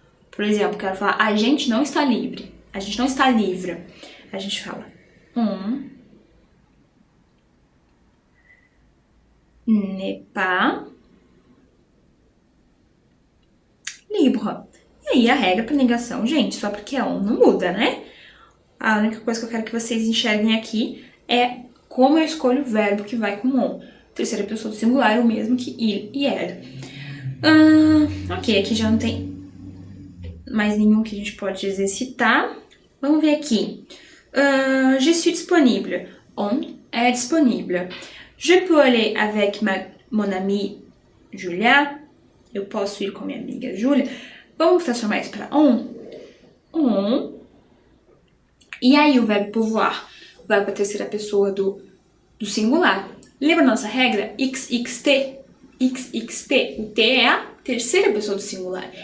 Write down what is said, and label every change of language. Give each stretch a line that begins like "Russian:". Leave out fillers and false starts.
Portuguese: Por exemplo, quero falar, a gente não está livre. A gente não está livre. A gente fala,
French: on n'est pas libre.
Portuguese: E aí a regra para negação, gente, só porque é on não muda, né? A única coisa que eu quero que vocês enxerguem aqui é como eu escolho o verbo que vai com on. Terceira pessoa do singular é o mesmo que il e elle. Ok, aqui já não tem mais nenhum que a gente pode exercitar. Vamos ver aqui.
French: Je suis disponible. On est disponible. Je peux aller avec mon amie Julia.
Portuguese: Eu posso ir com minha amiga Julia. Vamos transformar isso para on. On. E aí o verbo pouvoir vai para a terceira pessoa do singular. Lembra a nossa regra? XXT. XXT. O T é a terceira pessoa do singular.